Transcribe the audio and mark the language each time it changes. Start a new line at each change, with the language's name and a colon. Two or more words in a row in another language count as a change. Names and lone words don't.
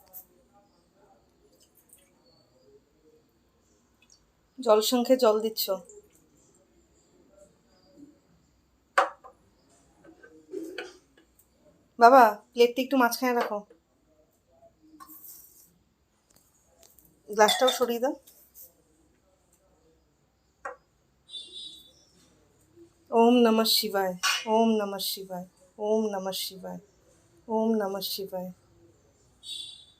Bangla: জল সংখ্যে জল দিচ্ছ? বাবা প্লেটটা একটু মাঝখানে রাখো, গ্লাসটাও সরিয়ে দাও।
Sanskrit: ওম নমঃ শিবায়, ওম নমঃ শিবায়, ওম নমঃ শিবায়, ওম নমঃ শিবায়।